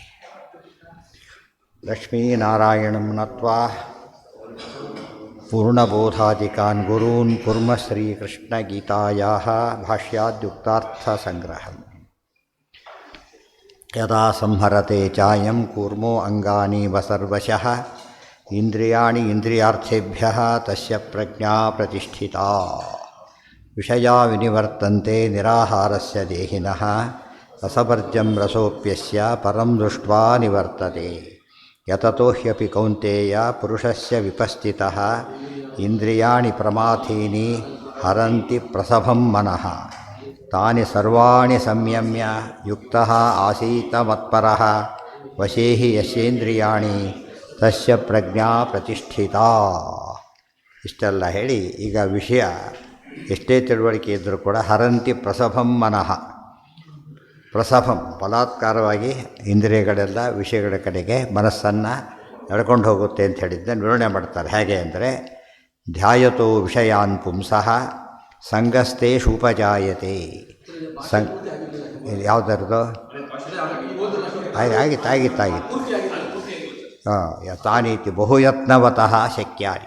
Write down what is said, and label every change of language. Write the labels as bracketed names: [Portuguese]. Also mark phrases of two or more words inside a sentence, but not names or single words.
[Sanskrit] ಲಕ್ಷ್ಮೀನಾರಾಯಣಂ ನತ್ವಾ ಪೂರ್ಣಬೋಧಾದಿಕಾನ್ ಗುರೂನ್ ಕುರ್ಮ ಶ್ರೀಕೃಷ್ಣಗೀತಾಯಾಃ ಭಾಷ್ಯಾದ್ಯುಕ್ತಾರ್ಥಸಂಗ್ರಹಂ. ಯದಾ ಸಂಹರತೆ ಚಾಯಂ ಕೂರ್ಮೋ ಅಂಗಾನೀವ ಸರ್ವಶಃ ಇಂದ್ರಿಯಾಣಿ ಇಂದ್ರಿಯಾರ್ಥೇಭ್ಯಃ ತಸ್ಯ ಪ್ರಜ್ಞಾ ಪ್ರತಿಷ್ಠಿತಾ. ವಿಷಯಾ ವಿನಿವರ್ತಂತೆ ನಿರಾಹಾರಸ್ಯ ದೇಹಿನಃ ರಸವರ್ಜ್ಯಂ ರಸೋಪ್ಯಸ್ಯ ಪರಂ ದೃಷ್ಟ್ವಾ ನಿವರ್ತತೆ. ಯತತೋ ಹ್ಯಪಿ ಕೌಂತೇಯ ಪುರುಷಸ್ಯ ವಿಪಸ್ಥಿತಃ ಇಂದ್ರಿಯಾಣಿ ಪ್ರಮಾಥೀನಿ ಹರಂತಿ ಪ್ರಸಭಂ ಮನಃ. ತಾನಿ ಸರ್ವಾಣಿ ಸಂಯಮ್ಯ ಯುಕ್ತಃ ಆಸೀತ ಮತ್ಪರಃ ವಶೇ ಹಿ ಯಸ್ಯೇಂದ್ರಿಯಾಣಿ ತಸ್ಯ ಪ್ರಜ್ಞಾ ಪ್ರತಿಷ್ಠಿತಾ. [Kannada] ಇಷ್ಟೆಲ್ಲ ಹೇಳಿ ಈಗ ವಿಷಯ ಎಷ್ಟೇ ತಿಳುವಳಿಕೆ ಇದ್ದರೂ ಕೂಡ [Sanskrit] ಹರಂತಿ ಪ್ರಸಭಂ ಮನಃ. [Kannada] ಪ್ರಸಭಂ ಬಲಾತ್ಕಾರವಾಗಿ ಇಂದ್ರಿಯಗಳೆಲ್ಲ ವಿಷಯಗಳ ಕಡೆಗೆ ಮನಸ್ಸನ್ನು ಎಳ್ಕೊಂಡು ಹೋಗುತ್ತೆ ಅಂತ ಹೇಳಿದ್ದೆ ನಿರ್ಣಯ ಮಾಡ್ತಾರೆ. ಹೇಗೆ ಅಂದರೆ [Sanskrit] ಧ್ಯಾಯತೋ ವಿಷಯಾನ್ ಪುಂಸಃ ಸಂಗಸ್ತೇಷುಪಜಾಯತೆ. [Kannada] ಯಾವುದರದು ಆಗಿತ್ತು [Sanskrit] ತಾನೀತಿ ಬಹುಯತ್ನವತಃ ಶಕ್ಯಾರಿ.